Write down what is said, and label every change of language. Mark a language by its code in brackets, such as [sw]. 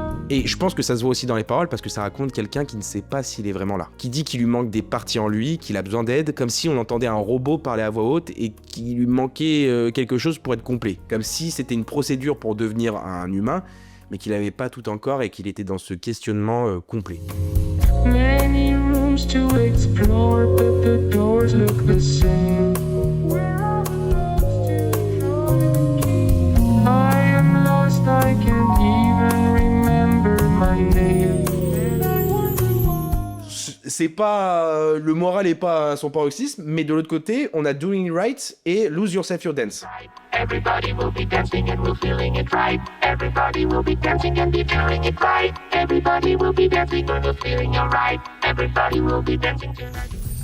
[fr] Et je pense que ça se voit aussi dans les paroles parce que ça raconte quelqu'un qui ne sait pas s'il est vraiment là. Qui dit qu'il lui manque des parties en lui, qu'il a besoin d'aide, comme si on entendait un robot parler à voix haute et qu'il lui manquait quelque chose pour être complet. Comme si c'était une procédure pour devenir un humain, mais qu'il n'avait pas tout encore et qu'il était dans ce questionnement complet. [en] Many rooms to explore, but the doors look the same. I am lost, I can't even remember my name. [fr] C'est pas le moral est pas à son paroxysme, mais de l'autre côté, on a Doing It Right et Lose Yourself Your Dance. [en] Everybody will be dancing and we're feeling it right. Everybody will be dancing and be feeling it right. Everybody will be dancing and we're feeling alright. Everybody will be dancing tonight.